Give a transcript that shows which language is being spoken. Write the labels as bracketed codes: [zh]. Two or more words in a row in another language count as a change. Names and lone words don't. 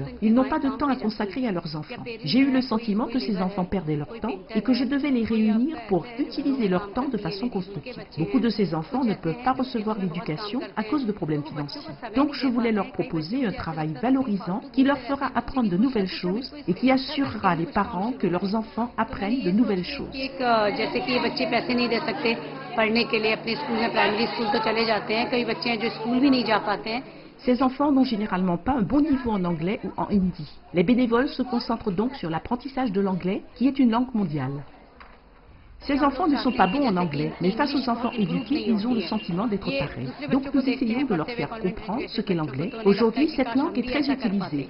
[fr] Ils n'ont pas de temps à consacrer à leurs enfants. J'ai eu le sentiment que ces enfants perdaient leur temps et que je devais les réunir pour utiliser leur temps de façon constructive. Beaucoup de ces enfants ne peuvent pas recevoir l'éducation à cause de problèmes financiers. Donc je voulais leur proposer un travail valorisant qui leur fera apprendre de nouvelles choses et qui assurera les parents que leurs enfants apprennent de nouvelles choses. [hi] सकते पढ़ने के लिए अपने स्कूल में प्राइमरी स्कूल तो चले जाते हैं कई बच्चे हैं जो स्कूल भी नहीं जा पाते हैं. [fr] Ces enfants n'ont généralement pas un bon niveau en anglais ou en hindi. Les bénévoles se concentrent donc sur l'apprentissage de l'anglais qui est une langue mondiale. Ces enfants ne sont pas bons en anglais, mais face aux enfants éduqués, ils ont le sentiment d'être pareils. Donc nous essayons de leur faire comprendre ce qu'est l'anglais. Aujourd'hui, cette langue est très utilisée.